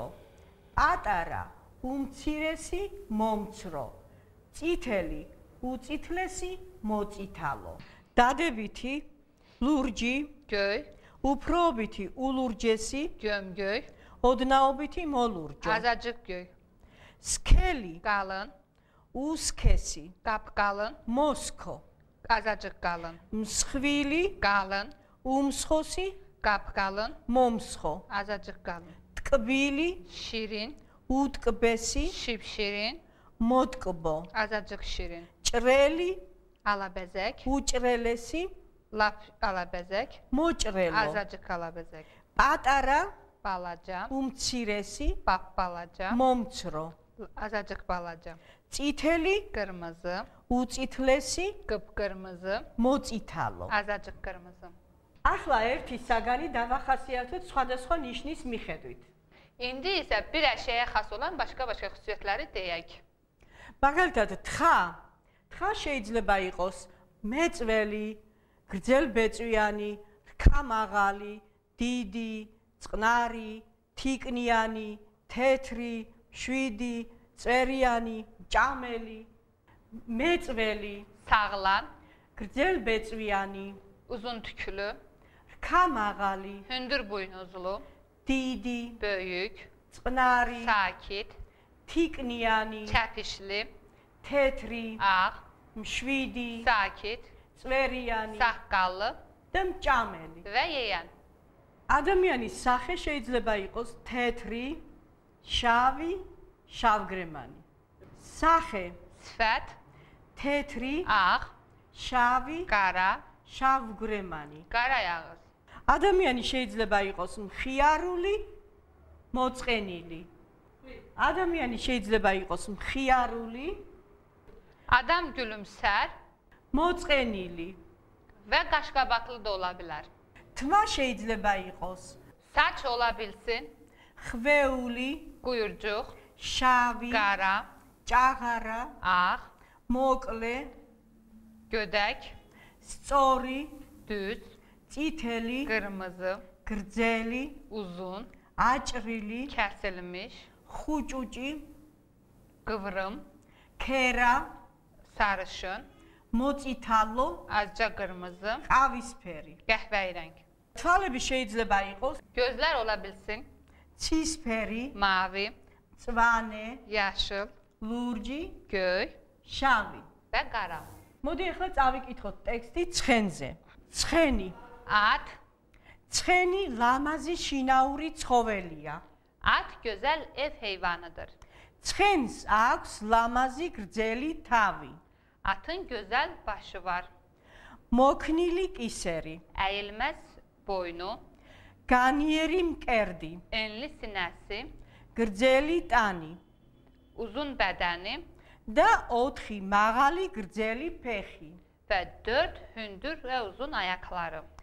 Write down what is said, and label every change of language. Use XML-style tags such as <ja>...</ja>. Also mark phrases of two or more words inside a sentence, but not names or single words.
<ka>პატარა, უმცირესი, მომცრო. წითელი, უწითლესი, მოწითალო. დადებითი, ლურჯი,</ka> <az>Göy,</az> <ka>უფროობითი, ულურჯესი,</ka> <az>gömgöy,</az> <ka>ოდნაობითი, მოლურჯო.</ka> <az>azacık göy,</az> <ka>სქელი,</ka> <az>qalın,</az> <ka>უსქესი,</ka> <az>qapqalın,</az> <ka>მოსქო.</ka> <az>azacık qalın,</az> <ka>მსხვილი,</ka> <az>qalın,</az> <ka>უმსხოსი,</ka> <az>qapqalın,</az> <ka>მომსხო.</ka> <az>azacık qalın,</az> <ka>ტკბილი,</ka> <az>şirin,</az> <ka>უტკბესი,</ka> <az>şipşirin,</az> <ka>მოტკბო.</ka> <az>azacık şirin,</az> <ka>ჭრელი,</ka> <az>alabezek,</az> <ka>უჭრელესი,</ka> <az>lap alabezek,</az> <ka>მოჭრელო.</ka> <az>azacık alabezek,</az> <ka>პატარა,</ka> <az>balaca,</az> <ka>უმცირესი,</ka> <az>bap balaca,</az> <ka>მომცრო.</ka> <az>azacık balaca,</az> <ka>წითელი,</ka> <az>kırmızı,</az> <ka>უწითლესი,</ka> <az>kıpkırmızı,</az> <ka>მოწითალო.</ka> <az>azacık kırmızı.</az> <ka>ახლა ერთი საგანი დავახასიათოთ სხვადასხვა ნიშნის მიხედვით.</ka> <az>İndi isə bir əşyaya xas olan başqa-başqa xüsusiyyətləri deyək.</az> <ka>მაგალითად, თხა შეიძლება იყოს მეწველი, გრძელბეწვიანი, რქამაღალი, დიდი, წყნარი, თიკნიანი, თეთრი, შვიდი, წერიანი, ჭამელი, მეწველი,</ka> <az>Sağlam,</az> <ka>გრძელბეწვიანი,</ka> <az>uzun tüklü,</az> <ka>რქამაღალი,</ka> <az>hündür buynuzlu,</az> <ka>დიდი,</ka> <az>böyük,</az> <ka>წყნარი,</ka> <az>sakit,</az> <ka>თიკნიანი,</ka> <az>çəpişli,</az> <ka>თეთრი,</ka> <az>ağ,</az> <ka>მშვიდი,</ka> <az>sakit,</az> <ka>წერიანი</ka> <az>saqqallı</az> <ka>და მჭამელი.</ka> <az>və yeyən.</az> <ka>ადამიანის სახე შეიძლება იყოს თეთრი, შავი, შავგრემანი. სახე</ka> <az>Sifət,</az> <ka>თეთრი,</ka> <az>ağ,</az> <ka>შავი,</ka> <az>qara,</az> <ka>შავგრემანი.</ka> <az>qara yağız.</az> <ka>ადამიანი შეიძლება იყოს მხიარული, მოწყენილი. ადამიანი შეიძლება იყოს მხიარული,</ka> <az>Adam gülümsər</az> <ka>მოწყენილი.</ka> <az>və qaşqabaqlı da ola bilər.</az> <ka>თმა შეიძლება იყოს</ka> <az>Saç ola bilsin,</az> <ka>ხვეული,</ka> <az>quyurcuq,</az> <ka>შავი,</ka> <az>qara,</az> <ka>ჭაღარა,</ka> <az>ağ,</az> <ka>მოკლე,</ka> <az>gödək,</az> <ka>სწორი,</ka> <az>düz,</az> <ka>წითელი,</ka> <az>qırmızı,</az> <ka>გრძელი,</ka> <az>uzun,</az> <ka>აჭრილი,</ka> <az>kəsilmiş,</az> <ka>ხუჭუჭი,</ka> <az>qıvrım,</az> <ka>ქერა,</ka> <az>sarışın,</az> <ka>მოწითალო,</ka> <az>azca qırmızı,</az> <ka>ყავისფერი.</ka> <az>qəhvəyi rəng.</az> <ka>თვალები შეიძლება იყოს</ka> <az>Gözlər ola bilsin,</az> <ka>ცისფერი,</ka> <az>mavi,</az> <ka>მწვანე,</ka> <az>yaşıl,</az> <ka>ლურჯი,</ka> <az>göy</az> <ka>შავი.</ka> <az>və qara.</az> <ka>მოდი ახლა წავიკითხოთ ტექსტი ცხენზე. ცხენი.</ka> <az>At,</az> <ka>ცხენი ლამაზი შინაური ცხოველია.</ka> <az>at gözəl ev heyvanıdır.</az> <ka>ცხენს აქვს ლამაზი გრძელი თავი.</ka> <az>Atın gözəl başı var,</az> <ka>მოქნილი კისერი,</ka> <az>əyilməz boynu,</az> <ka>განიერი მკერდი,</ka> <az>enli sinəsi,</az> <ka>გრძელი ტანი</ka> <az>uzun bədəni</az> <ka>და 4 მაღალი გრძელი ფეხი.</ka> <az>və 4 hündür və uzun ayaqları.</az>